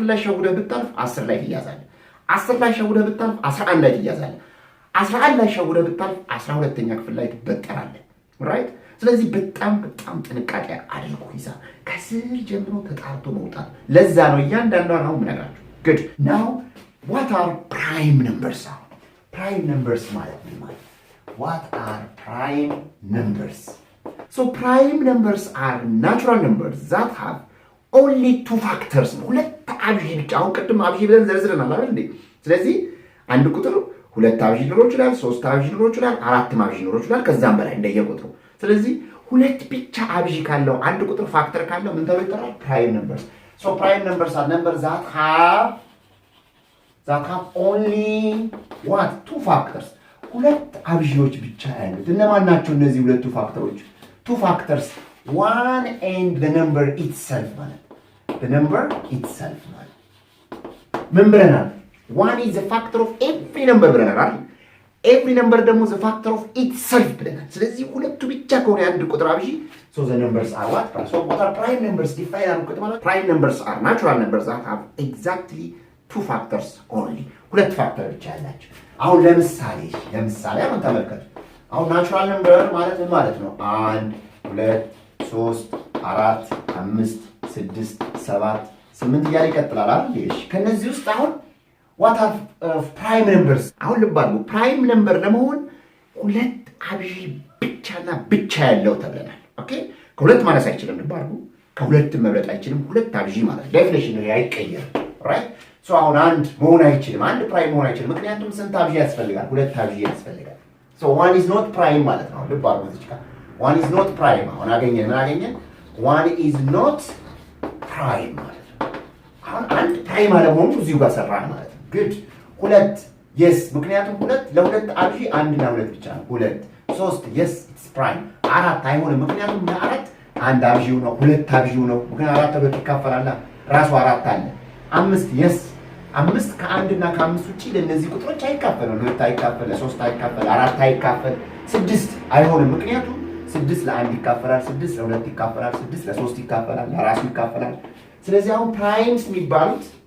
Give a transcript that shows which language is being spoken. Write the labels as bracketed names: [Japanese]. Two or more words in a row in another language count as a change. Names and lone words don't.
[Amharic] ላይ ሸውደህ ብታልፍ 10 ላይ ትያዛለህ 10 ላይ ሸውደህ ብታልፍ 11 ላይ ትያዛለህ 11 ላይ ሸውደህ ብታልፍ 12ኛ ክፍል ላይ ትበጠራለህ ራይት ስለዚህ በጣም ጥንቃቄ አድርጉ ሂሳብ ከስር ጀምሮ ተጣርቶ መውጣት ለዛ ነው እያንዳንዷን አሁን ምነግራችሁ [English] good now what are prime numbers prime numbers [Amharic] ማለት ምን ማለት what [English] are prime numbers so prime numbers are natural numbers that have only two factors [Amharic] ሁለት አብዢ ብቻ አሁን ቅድም አብዢ ብለን ዘርዝረናል አይደል እንዴ ስለዚህ አንድ ቁጥር ሁለት አብዢ ሊኖር ይችላል ሶስት አብዢ ሊኖር ይችላል አራት አብዢ ሊኖር ይችላል ከዛም በላይ እንደየቁጥሩ ስለዚህ ሁለት ብቻ አብዢ ካለው አንድ ቁጥር ፋክተር ካለው ምን ተብሎ ይጠራል [English] prime numbers so prime numbers are numbers that have only what two factors [Amharic] ሁለት አብዢዎች ብቻ ያሉት እነማን ናቸው እነዚህ ሁለቱ ፋክተሮች [English] two factors one and the number itself ማለት the number itself [Amharic] ማለት ምን ብለናል [English] one is a factor of every number [Amharic] ብለናል አይደል [English] every number ደግሞ is a factor of itself [Amharic] ብለናል ስለዚህ ሁለቱ ብቻ ከሆነ አንድ ቁጥር አብዢ [English] so the numbers are what are prime numbers define [Amharic] አድርጉት ማለት [English] prime numbers are natural numbers that have exactly two factors only [Amharic] ሁለት ፋክተር ብቻ ያላቸው አሁን ለምሳሌ አሁን ተመልከቱ አሁን [English] natural number [Amharic] ማለት ምን ማለት ነው 1 2 3 4 5 6 7 8 እያለ ይቀጥላል አይደል እሺ ከነዚህ ውስጥ አሁን [English] what are prime numbers [Amharic] አሁን ልባሉ [English] prime number [Amharic] ለመሆን ሁለት አብዢ ብቻ ያለው ተብለናል ኦኬ ከሁለት ማለት አይችልም ልባሉ ከሁለት መብለጥ አይችልም ሁለት አብዢ ማለት ዴፊኒሽን ነው አይቀየርም ራይት ሶ አሁን አንድ መሆን አይችልም አንድ ፕራይም መሆን አይችልም ምክንያቱም ስንት አብዢ ያስፈልጋል ሁለት አብዢ ያስፈልጋል ሶ [English] one is not prime [Amharic] ማለት ነው ልብ አድርጉ እዚህ ጋር [English] one is not prime [Amharic] አሁን አገኘን [English] one is not prime [Amharic] ማለት ነው አሁን አንድ ፕራይም አለመሆኑ እዚሁ ጋር ሰራን ማለት ነው good ሁለት yes ምክንያቱም ሁለት ለሁለት አብዢ አንድና ሁለት ብቻ ነው ሁለት ሶስት [English] yes it's prime [Amharic] አራት አይሆንም ምክንያቱም ለአራት አንድ አብዢው ነው ሁለት አብዢው ነው ምክንያቱም አራት ተብሎ ይካፈላል ራሱ አራት አለ አምስት yes አምስት ከአንድና ከአምስት ውጪ ለነዚህ ቁጥሮች አይካፈሉ ለሁለት አይካፈል ለሶስት አይካፈል አራት አይካፈል ስድስት አይሆንም ምክንያቱም ስድስት ለአንድ ይካፈላል ስድስት ለሁለት ይካፈላል ስድስት ለሶስት ይካፈላል ለራሱ ይካፈላል ስለዚህ አሁን ፕራይምስ የሚባሉት